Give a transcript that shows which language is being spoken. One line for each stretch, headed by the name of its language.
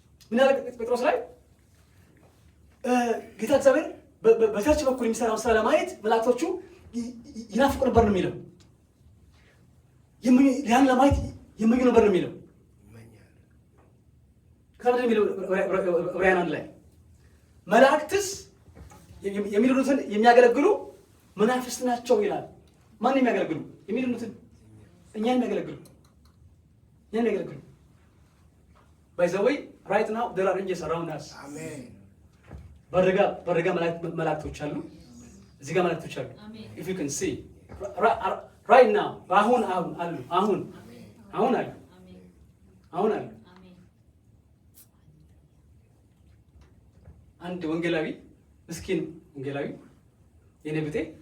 Amharic: ምን ያለ ጴጥሮስ ላይ ጌታ እግዚአብሔር በቸርች በኩል የሚሰራውን ስራ ለማየት መላእክቶቹ ይናፍቁ ነበር ነው የሚለው። ያን ለማየት ይመኙ ነበር ነው የሚለው። ከታዲያ የሚለው ዕብራውያን 1 ላይ መላእክትስ የሚሉትን የሚያገለግሉ መናፍስት ናቸው ይላል። ማን የሚያገለግሉ? የሚሉትን እኛን የሚያገለግሉ እኛን የሚያገለግሉ
English: by the way right now there are angels around us.
Amharic: አሜን። በረጋ መላእክቶች አሉ፣ እዚህ ጋር መላእክቶች አሉ።
English: if you can see right now
Amharic: አሁን አሉ አሁን አሉ አሁን አሉ። አንድ ወንጌላዊ ምስኪን ወንጌላዊ የኔ ብጤ